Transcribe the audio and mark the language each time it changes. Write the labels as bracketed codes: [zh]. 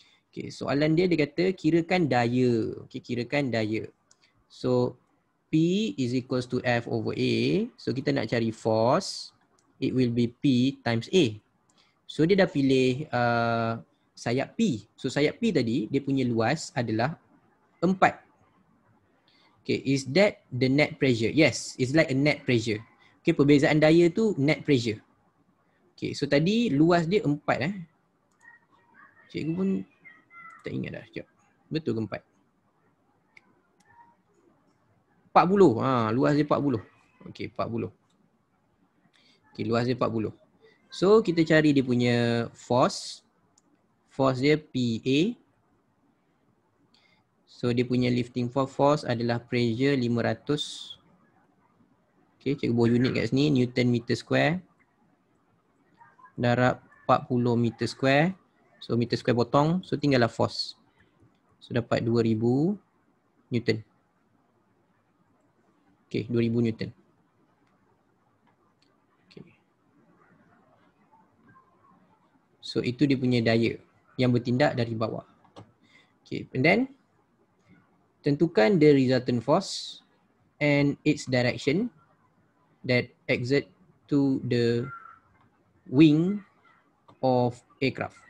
[ms] Okey, soalan dia kata kirakan daya. Okey, kirakan daya. [en] So P is equals to F over A. [ms] So kita nak cari force. [en] It will be P times A. [ms] So dia dah pilih sayap P. So sayap P tadi dia punya luas adalah 4. [en] Okay, is that the net pressure? Yes, it's like a net pressure. [ms] Okay, perbezaan daya tu net pressure. Okay, so tadi luas dia 4 Cikgu pun tak ingat dah. Sekejap. Betul ke 4? 40. Luas dia 40. Okay, 40. Okay, luas dia 40. So kita cari dia punya force. Force dia PA. So dia punya lifting force adalah pressure 500. Okay, cikgu buat unit kat sini, Newton meter square. Darab 40 meter square. So meter square potong, so tinggallah force. So dapat 2000 Newton. [en] Okay, 2000 Newton. Okay. [ms] So itu dia punya daya yang bertindak dari bawah. [en] Okay, and then tentukan the resultant force and its direction that exert to the wing of aircraft.